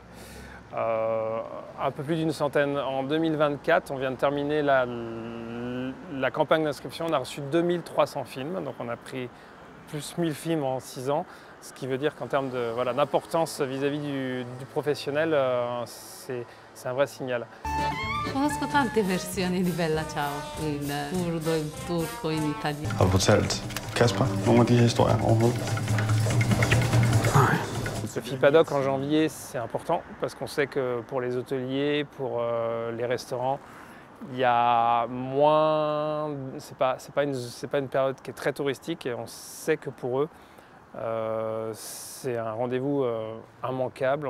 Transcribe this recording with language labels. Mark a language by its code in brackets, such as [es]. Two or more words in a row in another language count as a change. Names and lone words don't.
[fr] Un peu plus d'une centaine. En 2024, on vient de terminer la campagne d'inscription. On a reçu 2300 films, donc on a pris plus 1000 films en 6 ans, ce qui veut dire qu'en termes d'importance vis-à-vis du professionnel, c'est un vrai signal. [it] Conosco tante versioni di Bella Ciao, il curdo, il turco, in italiano. [da] Har du fortalt Kasper nogle af de her historier overhovedet? [fr] Le FIPADOC en janvier, c'est important parce qu'on sait que pour les hôteliers, pour les restaurants, il y a moins. C'est pas une période qui est très touristique et on sait que pour eux, C'est un rendez-vous immanquable.